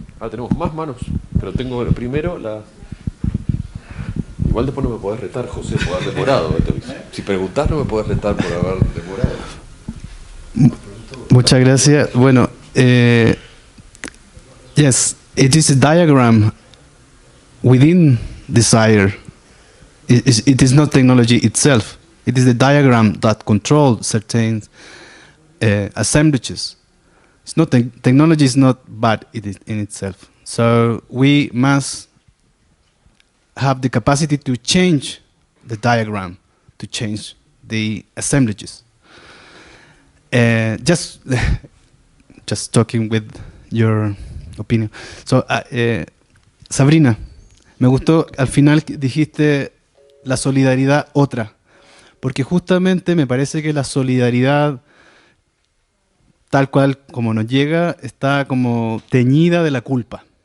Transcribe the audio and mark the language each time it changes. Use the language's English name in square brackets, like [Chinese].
[Spanish] Tenemos más manos, pero tengo primero la... Igual después no me podés retar, José, por haber demorado. Si preguntás no me podés retar por haber demorado. Muchas gracias. [English] Bueno, yes, it is a diagram within desire. It is not technology itself. It is the diagram that controls certain assemblages. It's not technology is not bad in itself. So we must have the capacity to change the diagram, to change the assemblages. Just talking with your opinion. [Spanish] So, Sabrina, me gustó al final que dijiste la solidaridad otra, porque justamente me parece que la solidaridad tal cual como nos llega está como teñida de la culpa.